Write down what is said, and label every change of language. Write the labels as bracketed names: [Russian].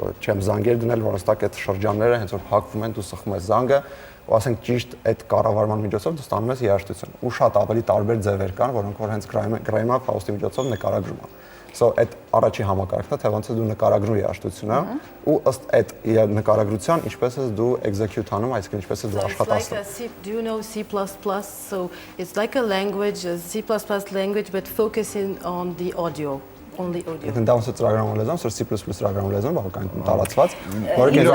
[Armenian] չեմ զանգեր դնել, որոնց տակ այդ շրջանները հենց որ փակվում են, դու սխում ես զանգը, ու ասենք ճիշտ այդ կառավարման միջոցով դու ստանում ես երաժշտություն։ Ու շատ ավելի տարբեր ձևեր կան, որոնք որ հենց Grame-ը Faust-ի միջոցով նկարագրում է։ So այդ առաջի համակարգն է, թե ոնց է դու նկարագրում երաժշտությունը, ու ըստ այդ նկարագրության ինչպես ես դու execute անում, այսինքն ինչպես ես դու աշխատացնում։ [English] Do you know C++? So it's like a language, a C++ language, but focusing on the audio. Only audio. [Armenian] Դա ոնց է ծրագրավորման լեզուն, C++ ծրագրավորման լեզուն, բավականին տարածված, որը